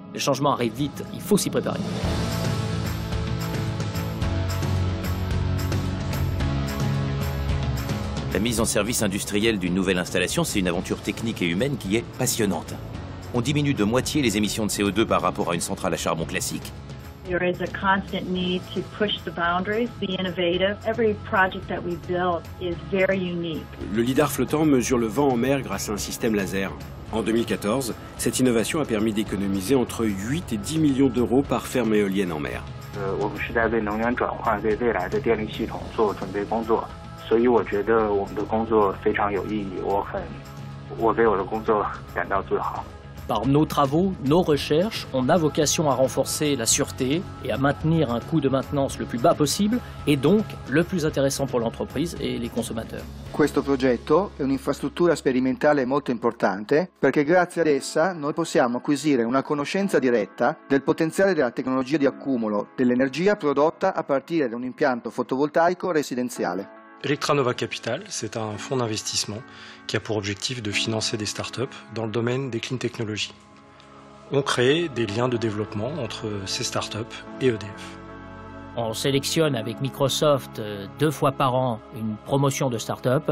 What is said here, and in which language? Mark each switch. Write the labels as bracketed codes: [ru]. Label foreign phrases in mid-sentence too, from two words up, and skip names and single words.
[fr] Les changements arrivent vite, il faut s'y préparer. La mise en service industrielle d'une nouvelle installation, c'est une aventure technique et humaine qui est passionnante. On diminue de moitié les émissions de CO2 par rapport à une centrale à charbon classique. [en] There is a constant need to push the boundaries, be innovative. Every project that we build is very unique. [fr] Le lidar flottant mesure le vent en mer grâce à un système laser. En 2014, cette innovation a permis d'économiser entre 8 et 10 millions d'euros par ferme éolienne en mer. [zh] 我们是在为能源转换、为未来的电力系统做准备工作，所以我觉得我们的工作非常有意义。我为我的工作感到自豪。 [fr] Par nos travaux, nos recherches, on a vocation à renforcer la sûreté et à maintenir un coût de maintenance le plus bas possible et donc le plus intéressant pour l'entreprise et les consommateurs. [it] Questo progetto è un'infrastruttura sperimentale molto importante perché grazie ad essa noi possiamo acquisire una conoscenza diretta del potenziale della tecnologia di accumulo dell'energia prodotta a partire da un impianto fotovoltaico residenziale. [fr] Electranova Capital, c'est un fonds d'investissement qui a pour objectif de financer des startups dans le domaine des [en] clean technologies. [fr] On crée des liens de développement entre ces startups et EDF. On sélectionne avec Microsoft 2 fois par an une promotion de start-up.